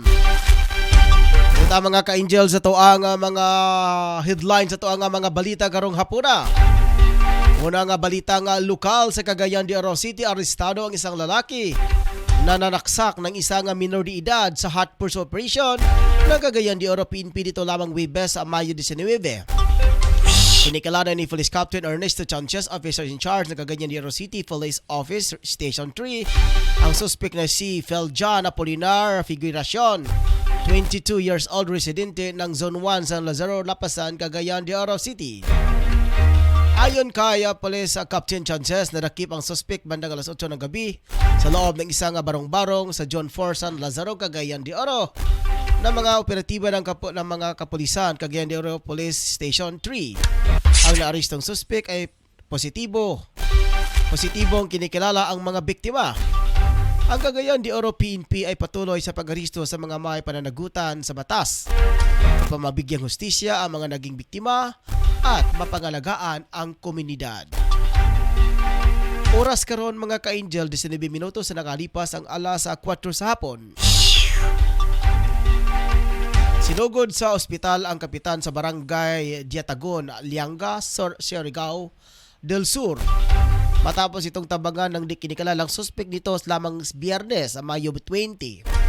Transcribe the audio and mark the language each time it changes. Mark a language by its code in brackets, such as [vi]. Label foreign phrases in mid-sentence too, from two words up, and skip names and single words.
[ceb] Ito mga ka-angel sa ito ang mga headlines, sa ito ang mga balita karong hapuna. Una nga balita nga lokal sa Cagayan de Oro City, [tl] arestado ang isang lalaki na nanaksak ng isang minor de edad sa [en] hot pursuit operation [tl] ng Cagayan de Oro PNP dito lamang Webes, Mayo 19. Pinikalanan ni Police Captain Ernesto Sanchez, [en] officer in charge [tl] ng Cagayan de Oro City Police Office Station 3, ang suspect na si Feljan Apolinar Figuracion, [en] 22 years old, [tl] residente ng Zone 1 San Lazaro, Lapasan, Cagayan de Oro City. Ayon kay Police Captain Sanchez, nadakip ang suspect bandang alas 8 ng gabi sa loob ng isang barong-barong sa John 4 San Lazaro, Cagayan de Oro na mga operatiba ng mga kapulisan Cagayan de Oro Police Station 3. Ang naarestong suspek ay positibo. Positibong kinikilala ang mga biktima. Ang Cagayan de Oro PNP ay patuloy sa pag-aristo sa mga may pananagutan sa batas upang mabigyang hustisya ang mga naging biktima at mapangalagaan ang komunidad. [ceb] Oras karon mga ka-angel, 19 minutos na nakalipas ang alas 4 sa hapon. [tl] Sinugod sa ospital ang kapitan sa barangay Diatagon, Lianga, Surigao del Sur. Matapos itong tabangan ng di kinikalalang suspek nito lamang Biyernes, Mayo 20.